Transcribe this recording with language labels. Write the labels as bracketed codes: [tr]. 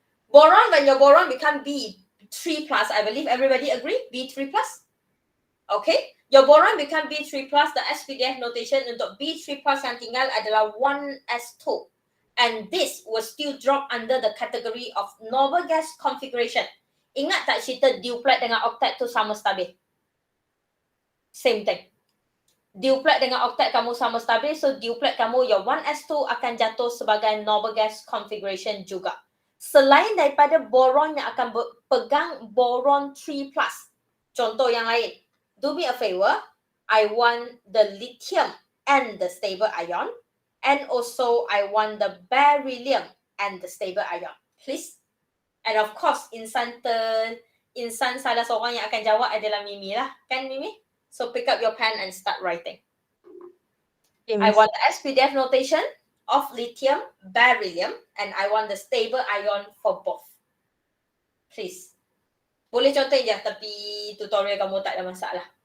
[en] Boron, when your boron become B3+, I believe everybody agree? B3+? Okay. Your boron become B3+, the SPDF notation [ms] untuk B3+ yang tinggal adalah [en] 1s2. And this will still drop under the category of noble gas configuration. [ms] Ingat tak cerita duplet dengan octet tu sama stabil? [en] Same thing. [ms] Duplet dengan octet kamu sama stabil, so duplet kamu, your 1s2 akan jatuh sebagai noble gas configuration juga. Selain daripada boron yang akan pegang boron 3+. Contoh yang lain. [en] Do me a favor, I want the lithium and the stable ion, and also I want the beryllium and the stable ion. Please. [ms] And of course, insan salah seorang yang akan jawab adalah Mimi lah. Kan Mimi? [en] So pick up your pen and start writing. Okay, I want the SPDF notation of lithium, beryllium, and I want the stable ion for both. Please. [ms] Boleh contoh je, tapi tutorial kamu tak ada masalah.